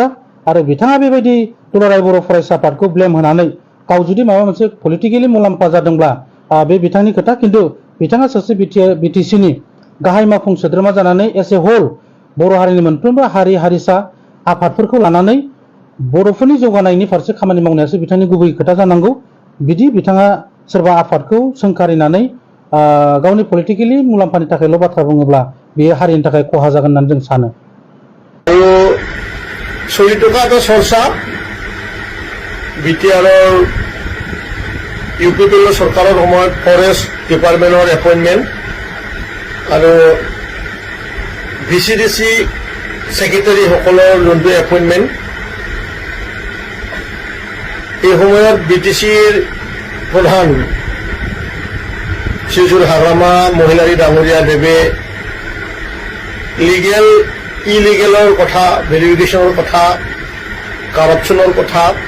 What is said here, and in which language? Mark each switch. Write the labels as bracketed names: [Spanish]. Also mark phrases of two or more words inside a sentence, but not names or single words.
[Bodo] आरो बिथाङा बेबायदि दुलाराय बर' फरायसा आफादखौ ब्लेम होनानै गाव जुदि माबा मोनसे पलिटिकेलि मुलाम्फा जादोंब्ला बे बिथांनि खोथा, खिन्थु बिथाङा सासे बिटिसिनि गाहाय मावफुं सोद्रोमा जानानै [English] as a whole [Bodo] बर' हारिनि मोनफ्रोमबो हारि हारिसा आफादफोरखौ लानानै बर'फोरनि जौगानायनि फारसे खामानि मावनायासो बिथांनि गुबै खोथा जानांगौ। बिदि बिथाङा सोरबा आफादखौ सोंखारिनानै गावनि पलिटिकेलि मुलाम्फानि थाखायल' बाथ्रा बुङोब्ला बेयो हारिनि थाखाय खहा जागोन होननानै जों सानो। [Assamese] আৰু চলি থকা এটা চৰ্চা বিটিআৰৰ UPPL চৰকাৰৰ সময়ত [English] forest departmentৰ [Assamese] এপইণ্টমেণ্ট আৰু VCDC ছেক্ৰেটাৰীসকলৰ যোনটো এপইণ্টমেণ্ট, এই সময়ত BTCৰ প্ৰধান শ্ৰীযুত হাগ্ৰামা মহিলাৰী ডাঙৰীয়া দেৱে [English] legal illegalৰ [Assamese] কথা, ভেৰিফিকেশ্যনৰ কথা, কাৰাপশ্যনৰ কথা,